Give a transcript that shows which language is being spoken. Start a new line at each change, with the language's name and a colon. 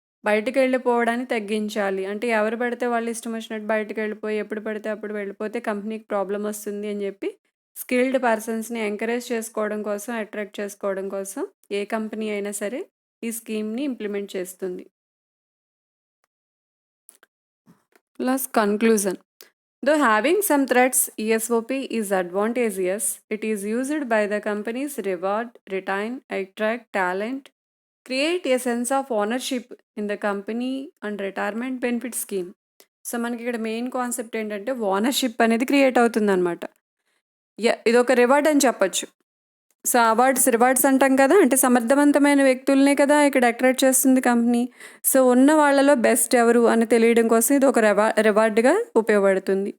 Telugu: బయటికెళ్ళిపోవడాన్ని తగ్గించాలి. అంటే ఎవరు పడితే వాళ్ళు ఇష్టం వచ్చినట్టు బయటికెళ్ళిపోయి ఎప్పుడు పడితే అప్పుడు వెళ్ళిపోతే కంపెనీకి ప్రాబ్లమ్ వస్తుంది అని చెప్పి స్కిల్డ్ పర్సన్స్‌ని ఎంకరేజ్ చేసుకోవడం కోసం, అట్రాక్ట్ చేసుకోవడం కోసం ఏ కంపెనీ అయినా సరే ఈ స్కీమ్‌ని ఇంప్లిమెంట్ చేస్తుంది.
English: Plus conclusion. Though having some threats, ESOP is advantageous. It is used by the companies reward, retain, attract talent, create a sense of ownership in the company and retirement benefit scheme.
Telugu: So మనకి ఇక్కడ main concept ఏంటంటే ownership అనేది create అవుతుందన్నమాట. ఇదొక reward అని చెప్పొచ్చు. So, rewards అంటాం కదా! అంటే సమర్థవంతమైన వ్యక్తులనే కదా ఇక్కడ అట్రాక్ట్ చేస్తుంది కంపెనీ. సో, ఉన్న వాళ్ళలో బెస్ట్ ఎవరు అని తెలియడం కోసం ఇది ఒక రివార్డ్‌గా ఉపయోగపడుతుంది.